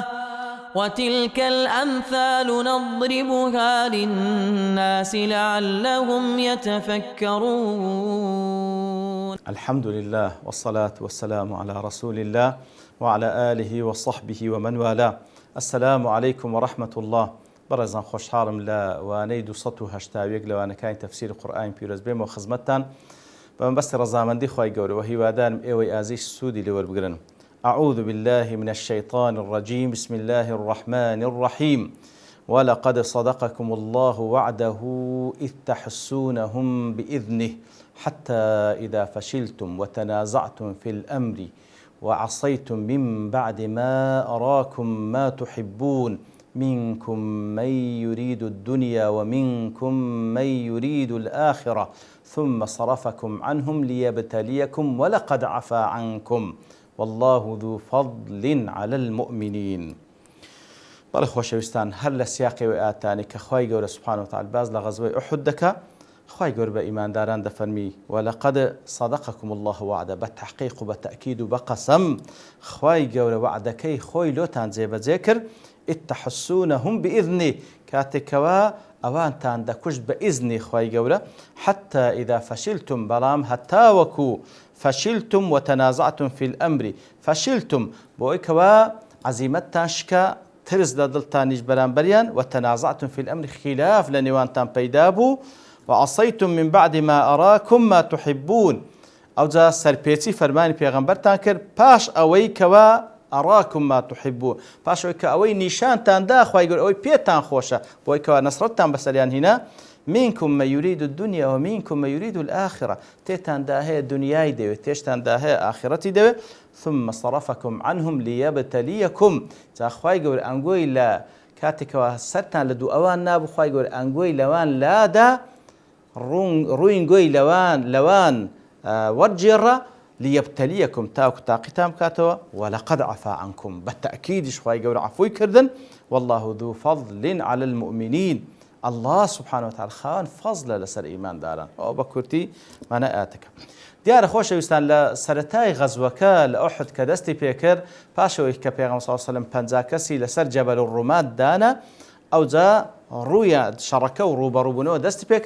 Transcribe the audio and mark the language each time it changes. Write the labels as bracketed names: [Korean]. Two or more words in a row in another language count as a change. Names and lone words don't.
[Arabic] وتلك الأمثال نضربها للناس لعلهم يتفكرون. الحمد لله والصلاة والسلام على رسول الله وعلى آله وصحبه ومن والاه. السلام عليكم ورحمة الله. [Central Kurdish] برزان خوشحالم لا وانەی 280 لەوانەکانی تەفسیر قورئانی پیرۆز بێمەوە خزمەتتان بەمەبەستی ڕەزامەندی خوای گەورە و هیوادارم ئێوەی ئازیز سوودی لێوەربگرن. [Arabic] أعوذ بالله من الشيطان الرجيم. بسم الله الرحمن الرحيم. ولقد صدقكم الله وعده إذ تحسونهم بإذنه حتى إذا فشلتم وتنازعتم في الأمر وعصيتم من بعد ما أراكم ما تحبون منكم من يريد الدنيا ومنكم من يريد الآخرة ثم صرفكم عنهم ليبتليكم ولقد عفا عنكم والله ذو فضل على المؤمنين. [Central Kurdish] بەڵێ خۆشەویستان، هەر لە سیاقی ئاتانی کە خوای گەورە [Arabic] سبحانه وتعالى [Central Kurdish] باز لە غەزوەی ئوحود دەکا، خوای گەورە بە ئیمانداران دەفەرمی [Arabic] ولقد صدقكم الله وعده، [Central Kurdish] بەتحقیق و بەتەئکید و بەقەسەم خوای گەورە وعدەکەی خۆی لۆتان جێبەجێ کرد. [Arabic] إذ تحسونهم بإذنه، [Central Kurdish] کاتێکەوە ئەوانتان دەکوشت بە ئیزنی خوای گەورە. [Arabic] حتى إذا فشلتم، [Central Kurdish] بەڵام هەتاوەکو [Arabic] فشلتم وتنازعتم في الأمر، [Central Kurdish] فشلتم بۆی کەوە عەزیمەتتان شکا، ترس لە دڵتانیش بەرامبەریان، [Arabic] وتنازعتم في الأمر، [Central Kurdish] خلاف لە نێوانتان پەیدا بوو، [Arabic] وعصيتم من بعد ما أراكم ما تحبون، [Central Kurdish] ئەوجا سەرپێچی فەرمانی پێغەمبەرتان کرد پاش ئەوەی کەوە [Arabic] ئەڕاکم ما تحبون، [Central Kurdish] پاش ئەوەی کە ئەوەی نیشانتاندا خوای گەورە ئەوەی پێتان خۆشە، بۆی کەوە نەسرەتتان بەسەریان هێنا. [Arabic] منكم من يريد الدنيا ومنكم من يريد الآخرة، [Central Kurdish] تێتاندا هەیە دنیای دەوێت، تێشتاندا هەیە ئاخرەتی دەوێت. [Arabic] ثم صرفكم عنهم ليبتليكم، [Central Kurdish] جا خوای گەورە ئەنگۆی لە کاتێکەوە سەرتان لە دوو ئەوان نابوو، خوای گەورە ئەنگۆی لەوان لادا، ڕووینگۆی لەوان وەرجێڕە، ليبتليكم تاوکو تاقیتان بکاتەوە. [Arabic] ولقد عفا عنكم، [Central Kurdish] بەتەئکیدیش خوای گەورە عەفوی کردن. [Arabic] والله ذو فضل على المؤمنين، الله سبحانه وتعالى [Central Kurdish] خاوەن فەزلە لەسەر ئیمانداران. ئەوە بە کورتی مانای ئاەتەکە. دیارە خۆشەویستان، لە سەرەتای غەزوەکە لە ئوحود کە دەستی پێکرد، پاشەوەی کە پێغەمبەر [Arabic] صلی الله علیه و سلم [Central Kurdish] 50 کەسی لەسەر جەبەل الڕومات دانا، ئەوجا ڕوویە شەڕەکە و ڕوبەڕووبوونەوە دەستی پێکرد.